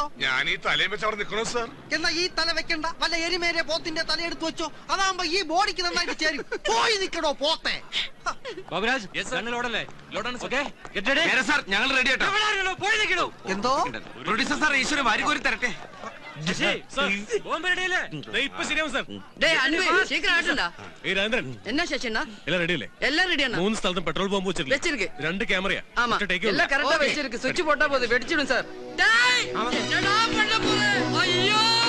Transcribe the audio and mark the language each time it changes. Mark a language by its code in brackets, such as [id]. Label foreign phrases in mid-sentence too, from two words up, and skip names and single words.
[ml] ഞാൻ ഈ തലയും വെച്ച് അവിടെ നിൽക്കണോ സാർ? എന്നാ ഈ തല വെക്കണ്ട, വല്ല എരിമേരെ പോത്തിന്റെ തലയെടുത്ത് വെച്ചോ. അതാകുമ്പോ ഈ ബോഡിക്ക് നന്നായിട്ട് ചേരും. പോയി നിൽക്കടോ പോത്തെ. ഞങ്ങൾ റെഡി ആട്ടോ. എന്തോ പ്രൊഡ്യൂസർ സാർ, ഈശ്വരൻ വാരിക്കോരി തരട്ടെ. [ta] என்ன சேஷனா எல்லாம் ரெடி இல்ல? எல்லாம் ரெடியா? [ml] 3 സ്ഥലത്തും പെട്രോൾ ബോംബ് വെച്ചിருக்கு. 2 ക്യാമറയാ. [ta] ஆமா, எல்லாம் கரெக்ட்டா வெச்சிருக்கு. சுவிட்ச் போட்டா போதும், வெடிச்சிடும் சார். டேய், என்னடா பண்ண போற? ஐயோ!